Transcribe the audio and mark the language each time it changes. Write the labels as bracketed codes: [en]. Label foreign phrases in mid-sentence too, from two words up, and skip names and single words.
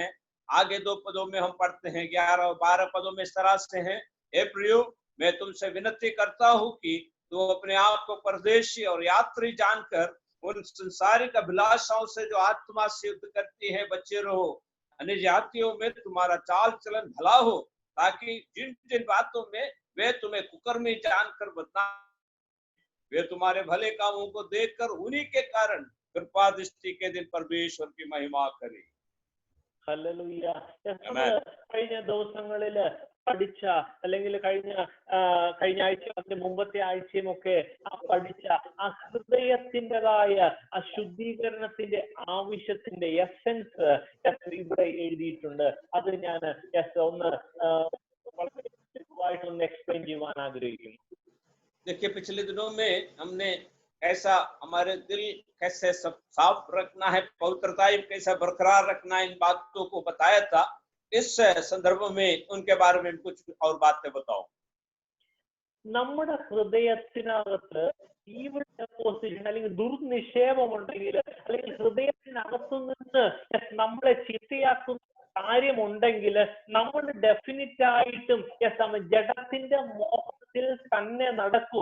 [hi] आगे 2 पदों में हम पढ़ते हैं, 11 और 12 पदों में इस तरह से हैं: हे प्रियो, मैं तुमसे विनती करता हूँ कि तुम अपने आप को परदेशी और यात्री जानकर उन संसारिक अभिलाषाओं से जो आत्मा से युद्ध करती है बचे रहो। अन्य जातियों में तुम्हारा चाल चलन भला हो, ताकि जिन जिन बातों में वे तुम्हें कुकर्मी जानकर बदनाम, वे तुम्हारे भले कामों को देखकर उन्हीं के कारण कृपा दृष्टि के दिन परमेश्वर की महिमा करें। [ml] ഹല്ലേലൂയ. കഴിഞ്ഞ ദിവസങ്ങളില് പഠിച്ച അല്ലെങ്കിൽ കഴിഞ്ഞ ആഴ്ച അതിന്റെ മുമ്പത്തെ ആഴ്ചയും ഒക്കെ പഠിച്ച ആ ഹൃദയത്തിൻ്റെതായ ആ ശുദ്ധീകരണത്തിന്റെ ആവശ്യത്തിന്റെ എസൻസ് ഇവിടെ എഴുതിയിട്ടുണ്ട്. അത് ഞാൻ ഒന്ന് ഒന്ന് എക്സ്പ്ലെയിൻ ചെയ്യുവാൻ ആഗ്രഹിക്കുന്നു. [hi] देखिए, पिछले दिनों में हमने कैसा हमारे दिल कैसे साफ रखना है, पवित्रता कैसा बरकरार रखना है, इन बातों को बताया था। इस संदर्भ में उनके बारे में कुछ और बातें बताओ। [ml] നമ്മുടെ ഹൃദയത്തിനകത്ത് [en] evil deposition [ml] അല്ലെങ്കിൽ ദുർനിക്ഷേപം ഉണ്ടെങ്കിൽ, അല്ലെങ്കിൽ ഹൃദയത്തിനകത്തു നിന്ന് നമ്മളെ ചിട്ടയാക്കുന്ന കാര്യമുണ്ടെങ്കിൽ, നമ്മൾ ഡെഫിനിറ്റ് ആയിട്ടും ജഡത്തിന്റെ മോഹത്തിൽ തന്നെ നടക്കും.